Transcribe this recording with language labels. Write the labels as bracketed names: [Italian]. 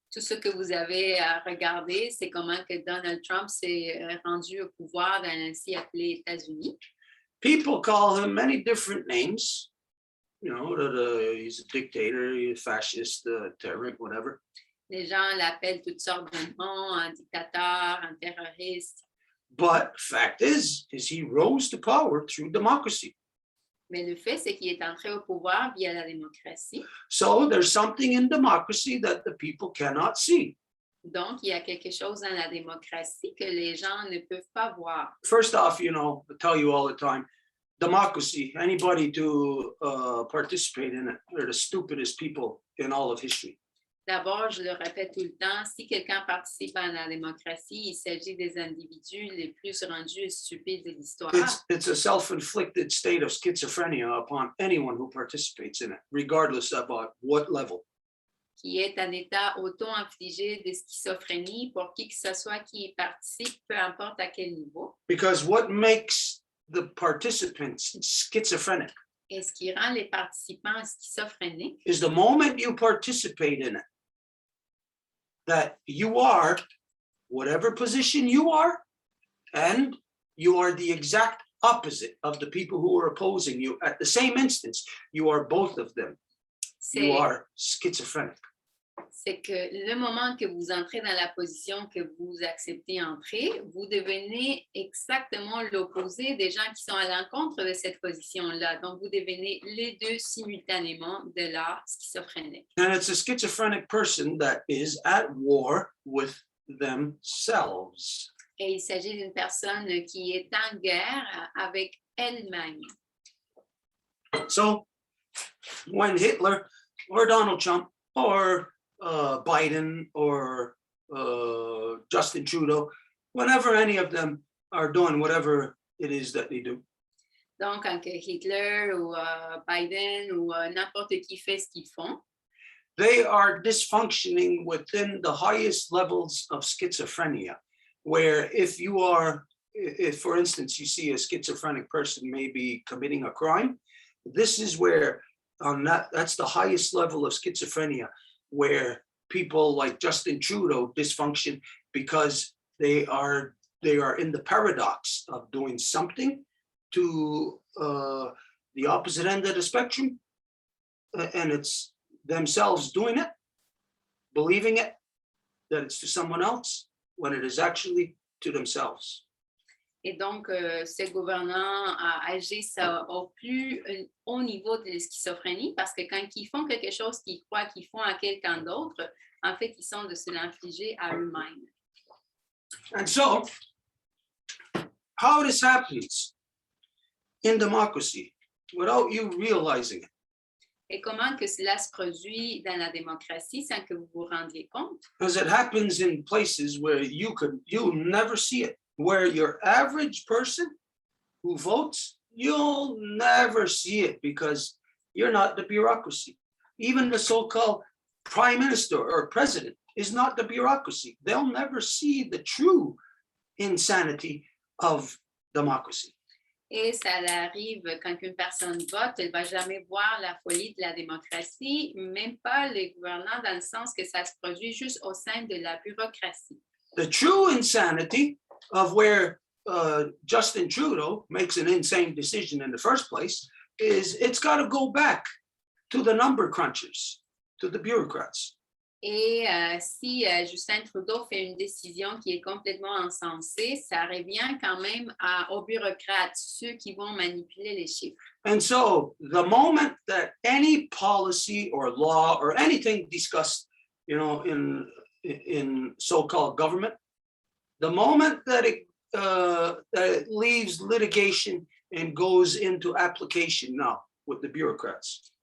[French] tout ce que vous avez à regarder, c'est comment que Donald Trump s'est rendu au pouvoir dans ainsi appelé États-Unis. [English] People call him many different names. You know, that he's a dictator, he's a fascist, tyrant, whatever. [French] Les gens l'appellent toutes sortes de noms, un dictateur, un terroriste. [English] But fact is he rose to power through democracy. [French] Mais le fait, c'est qu'il est entré au pouvoir via la démocratie. [English] So there's something in democracy that the people cannot see. [French] Donc, il y a quelque chose dans la démocratie que les gens ne peuvent pas voir. [English] First off, you know, I tell you all the time, democracy, anybody to participate in it, they're the stupidest people in all of history. [French] D'abord, je le répète tout le temps, si quelqu'un participe à la démocratie, il s'agit des individus les plus rendus et stupides de l'histoire. [English] It's a self-inflicted state of schizophrenia upon anyone who participates in it, regardless of what level. [French] Qui est un état auto-infligé de schizophrénie pour qui que ce soit qui y participe, peu importe à quel niveau. [English] Because what makes the participants schizophrenic [French] Et ce qui rend les participants schizophréniques, [English] is the moment you participate in it, that you are whatever position you are, and you are the exact opposite of the people who are opposing you. At the same instance, you are both of them. You are schizophrenic. [French] C'est que le moment que vous entrez dans la position que vous acceptez entrer, vous devenez exactement l'opposé des gens qui sont à l'encontre de cette position-là. Donc, vous devenez les deux simultanément de l'art schizophrénique. [English] And it's a schizophrenic person that is at war with themselves. [French] Et il s'agit d'une personne qui est en guerre avec elle-même. [English] So, when Hitler or Donald Trump or Biden or Justin Trudeau, whenever any of them are doing whatever it is that they do. [French] Donc, quand Hitler ou Biden ou n'importe qui fait ce qu'ils font, [English] they are dysfunctioning within the highest levels of schizophrenia, where if for instance, you see a schizophrenic person maybe committing a crime, this is where that's the highest level of schizophrenia, where people like Justin Trudeau dysfunction because they are in the paradox of doing something to the opposite end of the spectrum, and it's themselves doing it, believing it, that it's to someone else, when it is actually to themselves. [French] Et donc, ces gouvernants agissent au plus haut niveau de la schizophrénie parce que quand ils font quelque chose qu'ils croient qu'ils font à quelqu'un d'autre, en fait, ils sont de se l'infliger à eux-mêmes. [English] And so, how this happens in democracy without you realizing it. [French] Et comment que cela se produit dans la démocratie sans que vous vous rendiez compte? [English] Because it happens in places where you'll never see it. Where your average person who votes, you'll never see it because you're not the bureaucracy. Even the so-called prime minister or president is not the bureaucracy. They'll never see the true insanity of democracy. [French] Et ça arrive quand une personne vote, elle ne va jamais voir la folie de la démocratie, même pas les gouvernants, dans le sens que ça se produit juste au sein de la bureaucratie. [English] The true insanity of where Justin Trudeau makes an insane decision in the first place is it's got to go back to the number crunchers, to the bureaucrats. [French] Et si Justin Trudeau fait une décision qui est complètement insensée, ça revient quand même aux bureaucrates, ceux qui vont manipuler les chiffres. [English] And so the moment that any policy or law or anything discussed, in so-called government, the moment that it leaves litigation and goes into application now with the bureaucrats.